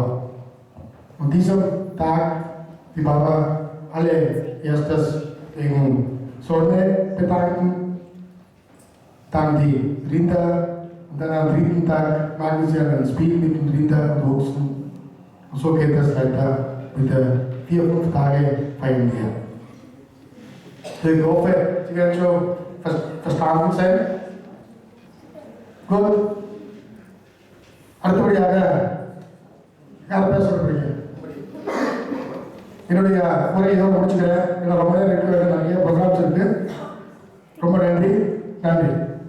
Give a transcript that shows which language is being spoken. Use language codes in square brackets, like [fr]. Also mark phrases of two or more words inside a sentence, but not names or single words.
[de] Und diesem Tag die Bauern alle erstes wegen Sonne bedanken, dann die Rinder und dann am 3. Tag machen sie ein Spiel mit den Rinder und Ochsen. Und so geht das weiter mit der 4-5 Tage feiern wir. Ich hoffe, Sie werden schon verstanden sein. Gut. [ta] அடுத்தபடியாக யார் பேச விரும்புறீங்க? என்னுடைய உரையை இதோட முடிச்சுக்கிறேன். இன்னும் ரொம்ப நேரம் இருக்க வேண்டிய நிறைய ப்ரோக்ராம்ஸ் இருக்கு. ரொம்ப நன்றி.